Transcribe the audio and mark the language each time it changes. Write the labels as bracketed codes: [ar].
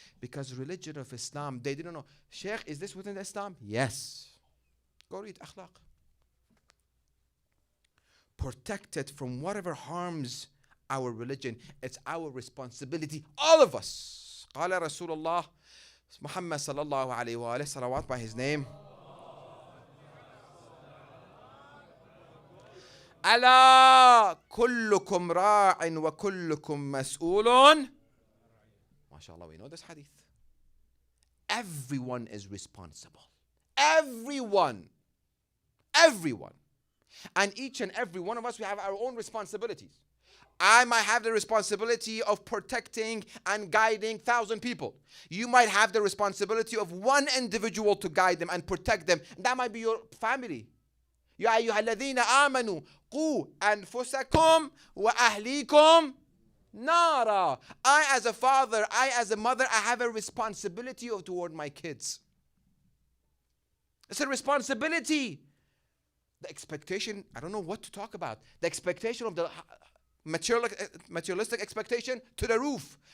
[en] Because religion of Islam, they didn't know. Sheikh, is this within Islam? Yes. Go read Akhlaq. Protect it from whatever harms our religion. It's our responsibility, all of us. [ar] قال رسول الله [en] Muhammad sallallahu alayhi wa salawat by his name. [ar] ألا كلكم راع وكلكم مسؤول. [en] MashaAllah, we know this hadith. Everyone is responsible. Everyone. Everyone. And each and every one of us, we have our own responsibilities. I might have the responsibility of protecting and guiding 1,000 people. You might have the responsibility of one individual to guide them and protect them. That might be your family. [ar] يا أيها الذين آمنوا قوا أنفسكم وأهليكم نارا. [en] I as a father, I as a mother, I have a responsibility toward my kids. It's a responsibility. The expectation, I don't know what to talk about. The expectation of the materialistic expectation to the roof.